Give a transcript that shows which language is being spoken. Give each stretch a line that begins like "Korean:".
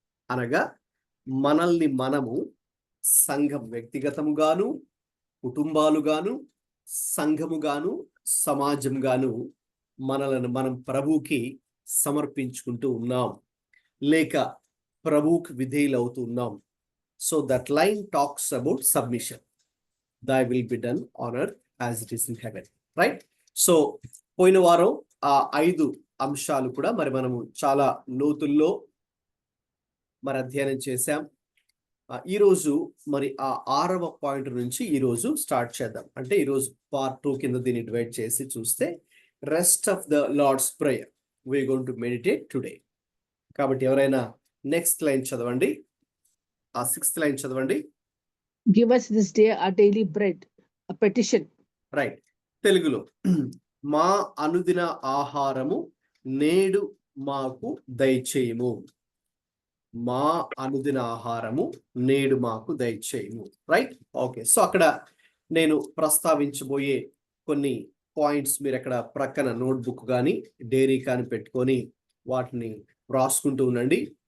Telugu: అనగా మనల్ని మనము, సంఘం వ్యక్తిగతముగాను, కుటుంబాలుగాను, సంఘముగాను, సమాజంగాను మనలను మనం ప్రభువుకి సమర్పించుకుంటూ ఉన్నాం, లేక ప్రభువుకి విధేయులవుతూ ఉన్నాం.
English: So that line talks about submission. Thy will be done on earth as it is in heaven. Right?
Telugu: So పోయిన వారం ఆ 5 అంశాలు కూడా మరి మనము చాలా లోతుల్లో మరి అధ్యయనం చేశాం. ఈరోజు మరి ఆ 6వ పాయింట్ నుంచి ఈరోజు స్టార్ట్ చేద్దాం. అంటే ఈరోజు పార్ట్ 2 కింద దీన్ని డివైడ్ చేసి చూస్తే
English: Rest of the Lord's prayer we are going to meditate today.
Telugu: కాబట్టి ఎవరైనా నెక్స్ట్ లైన్ చదవండి, ఆ 6th లైన్ చదవండి.
English: Give us this day our daily bread, a petition.
Telugu: Right, తెలుగులో మా అనుదిన ఆహారము నేడు మాకు దయచేయము. మా అనుదిన ఆహారము నేడు మాకు దయచేయము. Right, okay. సో అక్కడ నేను ప్రస్తావించబోయే కొన్ని పాయింట్స్ మీరు అక్కడ ప్రక్కన నోట్బుక్ కానీ డైరీ కానీ పెట్టుకొని వాటిని రాసుకుంటూ ఉండండి.